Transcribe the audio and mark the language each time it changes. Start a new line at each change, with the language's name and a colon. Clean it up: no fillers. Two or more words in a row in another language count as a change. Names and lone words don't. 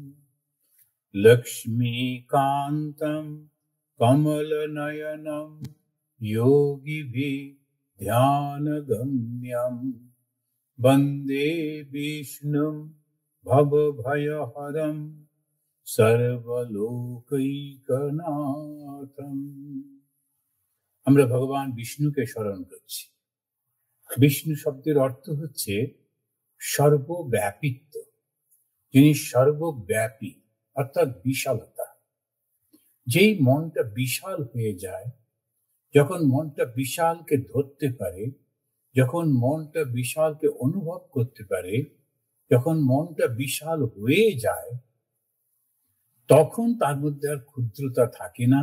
Sanskrit: लक्ष्मीकान्तं कमलनयनं योगिभिः ध्यानगम्यं वन्दे विष्णुं भवभयहरं सर्वलोकैकनाथं।
Bangla: আমরা ভগবান বিষ্ণুকে স্মরণ করছি। বিষ্ণু শব্দের অর্থ হচ্ছে সর্বব্যাপিত্ব, যিনি সর্বব্যাপী অর্থাৎ বিশালতা। যেই মনটা বিশাল হয়ে যায়, যখন মনটা বিশালকে ধরতে পারে, যখন মনটা বিশালকে অনুভব করতে পারে, যখন মনটা বিশাল হয়ে যায়, তখন তার মধ্যে আর ক্ষুদ্রতা থাকে না।